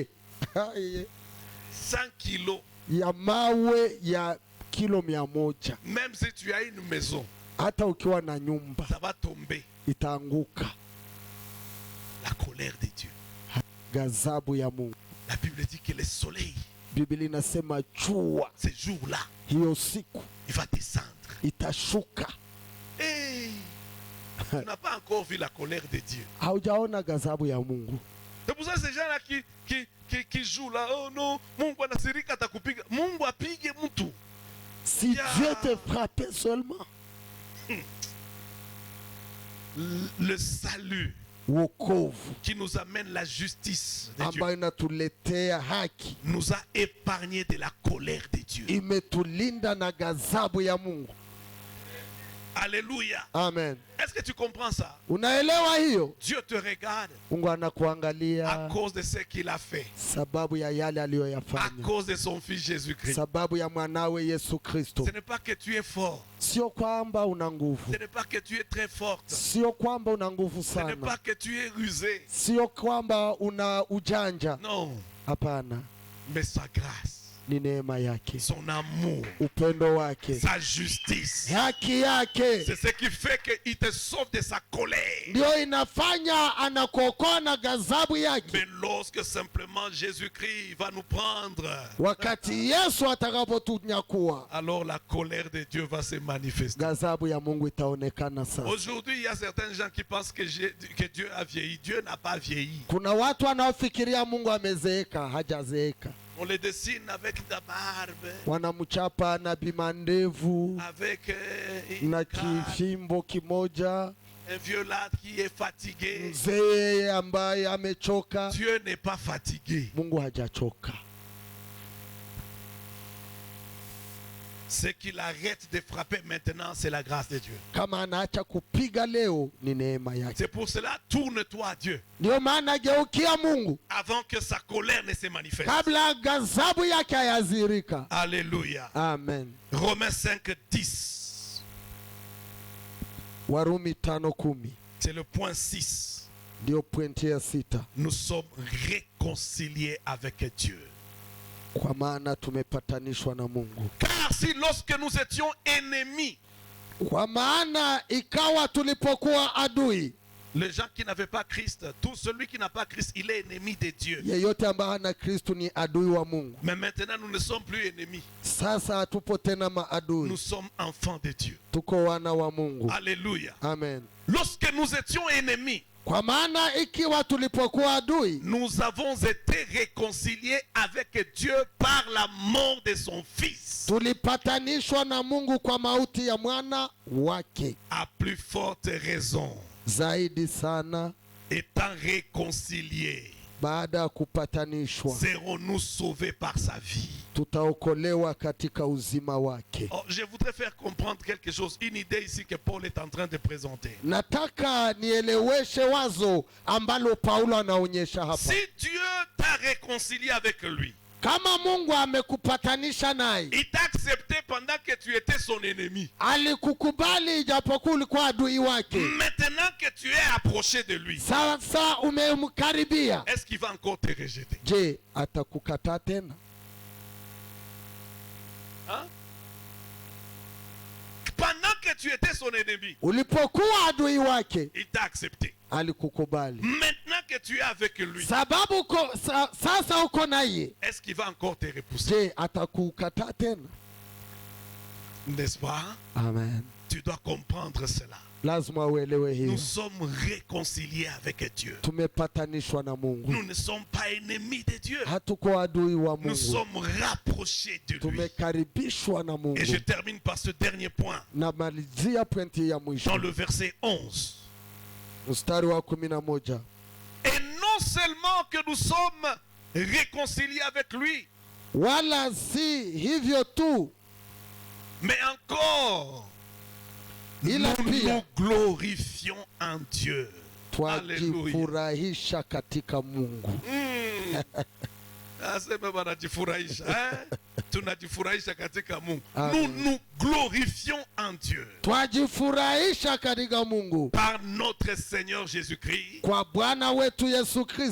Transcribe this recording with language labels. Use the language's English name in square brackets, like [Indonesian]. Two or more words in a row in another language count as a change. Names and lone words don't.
[French] 100 kilos. [Swahili] ya mawe ya kilo 100. [French] Même si tu as une maison, [Swahili] Hata ukiwa na nyumba [French] ça va tomber. [Swahili] itaanguka. [French] La colère de Dieu. [Swahili] Ghadhabu ya Mungu. [French] La Bible dit que le soleil, [Swahili] Biblia inasema jua [French] ce jour-là, [Swahili] hiyo siku [French] il va descendre. [Swahili] itashuka. [French] Hey, tu n'as pas encore vu la colère de Dieu. [Swahili] Haujaona ghadhabu ya Mungu. [French] C'est pour ça que ces gens-là qui jouent là, oh non, [Swahili] Mungu anasirika atakupiga. Mungu apige mtu. [French] Si Dieu te frappait seulement. Le salut [Swahili] Wokovu [French] qui nous amène la justice de Dieu [Swahili] ambayo inatuletea haki [French] nous a épargné de la colère de Dieu. [Swahili] imetulinda na ghadhabu ya Mungu. [French] Alléluia. [Swahili] Amen. [French] Est-ce que tu comprends ça? [Swahili] Unaelewa hiyo? [French] Dieu te regarde [Swahili] Mungu [French] à [Swahili] anakuangalia [French] cause de ce qu'il a fait, [Swahili] sababu ya yale [French] à [Swahili] aliyoyafanya, [French] cause de son fils Jésus-Christ. [Swahili] sababu ya mwanawe Yesu Kristo. [French] Ce n'est pas que tu es fort, [Swahili] Sio kwamba una nguvu, [French] ce n'est pas que tu es très forte, [Swahili] sio kwamba una nguvu [French] ce n'est pas [Swahili] sana, [French] que tu es rusé. [Swahili] sio kwamba una ujanja. [French] Non, [Swahili] Hapana, [French] mais sa grâce, [Swahili] ni neema yake, [French] son amour, [Swahili] upendo wake, [French] sa justice. [Swahili] haki yake [French] C'est ce qui fait qu'il te sauve de sa colère. [Swahili] ndio inafanya anakuokoa na ghadhabu yake. [French] Mais lorsque simplement Jésus-Christ va nous prendre, [Swahili] Wakati Yesu atakapotunyakua, [French] alors la colère de Dieu va se manifester. [Swahili] ghadhabu ya Mungu itaonekana sasa. [French] Aujourd'hui, il y a certains gens qui pensent que Dieu a vieilli. Dieu n'a pas vieilli. [Swahili] Kuna watu wanaofikiria Mungu amezeeka, hajazeeka. [French] On le dessine avec la barbe, [Swahili] Wanamchapa na bimandevu [French] avec [Swahili] na kifimbo kimoja, [French] un vieux là qui est fatigué. [Swahili] mzee ambaye amechoka. [French] Dieu n'est pas fatigué. [Swahili] Mungu hajachoka. [French] Ce qu'il arrête de frapper maintenant, c'est la grâce de Dieu. [Swahili] Kama anaacha kupiga leo ni neema yake. [French] C'est pour cela, tourne-toi à Dieu [Swahili] Ndio maana geukia Mungu [French] avant que sa colère ne se manifeste. [Swahili] kabla ghadhabu yake hayazirika. [French] Alléluia. [Swahili] Amen. [French] Romains 5, 10. [Swahili] Warumi 5:10 [French] C'est le point 6. [Swahili] ndio pointi ya 6. [French] Nous sommes réconciliés avec Dieu. [Swahili] Kwa maana tumepatanishwa na Mungu. [French] Car si lorsque nous étions ennemis, [Swahili] Kwa maana ikawa tulipokuwa adui, [French] les gens qui n'avaient pas Christ, tout celui qui n'a pas Christ, il est ennemi de Dieu. [Swahili] yeyote ambaye hana Kristo ni adui wa Mungu. [French] Mais maintenant, nous ne sommes plus ennemis. [Swahili] Sasa hatupo tena maadui, [French] Nous sommes enfants de Dieu. [Swahili] tuko wana wa Mungu. [French] Alléluia. [Swahili] Amen. [French] Lorsque nous étions ennemis, [Swahili] Kwa maana ikiwa tulipokuwa adui, [French] nous avons été réconciliés avec Dieu par la mort de son Fils. [Swahili] tulipatanishwa na Mungu kwa mauti ya mwana wake. [French] À plus forte raison, [Swahili] Zaidi sana, [French] étant réconciliés, [Swahili] baada ya kupatanishwa [French] serons-nous sauvés par sa vie. [Swahili] tutaokolewa katika uzima wake. [French] Oh, je voudrais faire comprendre quelque chose, une idée ici que Paul est en train de présenter. [Swahili] Nataka nieleweshe wazo ambalo Paulo anaonyesha hapa. [French] Si Dieu t'a réconcilié avec lui, [Swahili] Kama Mungu amekupatanisha naye, [French] il t'a accepté pendant que tu étais son ennemi. [Swahili] alikukubali ijapokuwa ulikuwa adui wake. [French] Maintenant que tu es approché de lui, [Swahili] Sasa umemkaribia, [French] est-ce qu'il va encore te rejeter? [Swahili] je, atakukataa tena? [French] Hein? Pendant que tu étais son ennemi, [Swahili] Ulipokuwa adui wake, [French] il t'a accepté. [Swahili] alikukubali. [French] Maintenant que tu es avec lui, [Swahili] Sababu sasa uko naye, [French] est-ce qu'il va encore te repousser? [Swahili] je, atakukataa tena? [French] N'est-ce pas? [Swahili] Amen. [French] Tu dois comprendre cela. [Swahili] Lazima uelewe hiyo. [French] Nous sommes réconciliés avec Dieu. [Swahili] Tumepatanishwa na Mungu. [French] Nous ne sommes pas ennemis de Dieu. [Swahili] Hatuko adui wa [French] Nous [Swahili] Mungu. [French] sommes rapprochés de lui. [Swahili] Tumekaribishwa na [French] Et [Swahili] Mungu. [French] je termine par ce dernier point. [Swahili] Namalizia pointi ya mwisho. [French] Dans le verset 11. [Swahili] Mstari wa 11. [French] Et non seulement que nous sommes réconciliés avec lui, [Swahili] Wala si hivyo tu, [French] mais encore [Swahili] ila [French] nous [Swahili] pia [French] nous glorifions en Dieu. Alléluia. [Swahili] twajifurahisha katika Mungu. Asema wanajifurahisha, tunajifurahisha katika Mungu. Amen. [French] Nous nous glorifions en Dieu [Swahili] Twajifurahisha katika Mungu [French] par notre Seigneur Jésus-Christ, [Swahili] kwa Bwana wetu Yesu Kristo,